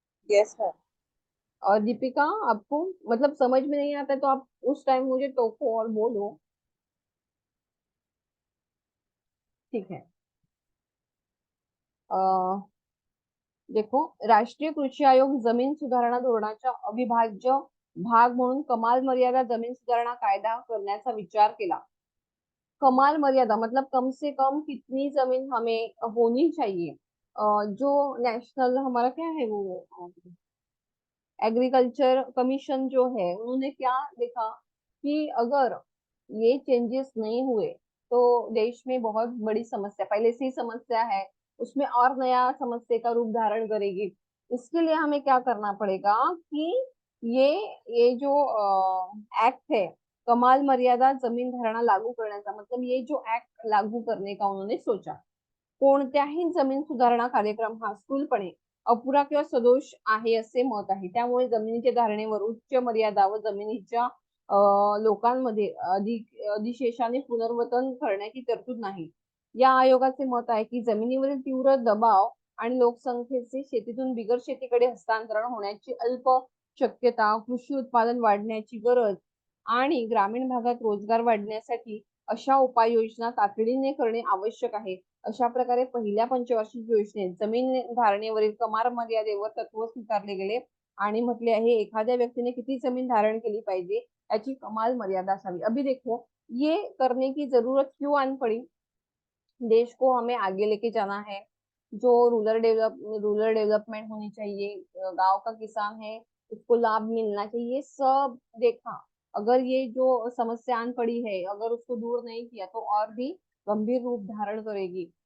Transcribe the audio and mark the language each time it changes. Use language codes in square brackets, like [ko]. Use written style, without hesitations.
[hi] Yes है। और दीपिका, आपको मतलब समझ में नहीं आता है तो आप उस टाइम मुझे टोको और बोलो, ठीक है। [mr] देखो, राष्ट्रीय कृषी आयोग जमीन सुधारणा धोरणाच्या अविभाज्य भाग म्हणून कमाल मर्यादा जमीन सुधारणा कायदा करण्याचा विचार केला। [hi] कमाल मर्यादा मतलब कम से कम कितनी जमीन हमें होनी चाहिए। जो नेशनल हमारा क्या है वो एग्रीकल्चर कमीशन जो है उन्होंने क्या देखा कि अगर ये चेंजेस नहीं हुए तो देश में बहुत बड़ी समस्या, पहले से ही समस्या है, उसमें और नया समस्या का रूप धारण करेगी। इसके लिए हमें क्या करना पड़ेगा कि ये ये जो एक्ट है, [mr] कमाल मर्यादा जमीन धारणा लागू करण्याचा, [hi] मतलब ये जो एक्ट लागू करने का उन्होंने सोचा। [mr] कोणत्याही जमीन सुधारणा कार्यक्रम हा स्थूलपणे अपुरा किंवा सदोष आहे असे मत आहे। त्यामुळे जमिनीच्या धारणेवर उच्च मर्यादा व जमिनीच्या लोकांमध्ये अधिशेषाने पुनर्वसन करण्याची तरतूद नाही। या आयोगाचे मत आहे की जमिनीवरील तीव्र दबाव आणि लोकसंख्येचे शेतीतून बिगर शेतीकडे हस्तांतरण होण्याची अल्प शक्यता, कृषी उत्पादन वाढण्याची गरज आणि ग्रामीण भागात रोजगार वाढण्यासाठी अशा उपाययोजना तातडीने करणे आवश्यक आहे। अशा प्रकारे पहिल्या पंचवार्षिक योजनेत जमीन धारणेवरील कमाल मर्यादेवर तत्व स्वीकारले गेले आणि म्हटले आहे एखाद्या व्यक्तीने किती जमीन धारण केली पाहिजे याची कमाल मर्यादा असावी। [hi] अभी देखो, ये करने की जरूरत क्यों आन पड़ी, देश को हमें आगे लेके जाना है। जो रूरल डेवलपमेंट होनी चाहिए, गांव का किसान है उसको लाभ मिलना चाहिए, सब देखा। अगर ये जो समस्या आन पड़ी है अगर उसको दूर नहीं किया तो और भी गंभीर रूप धारण करेगी।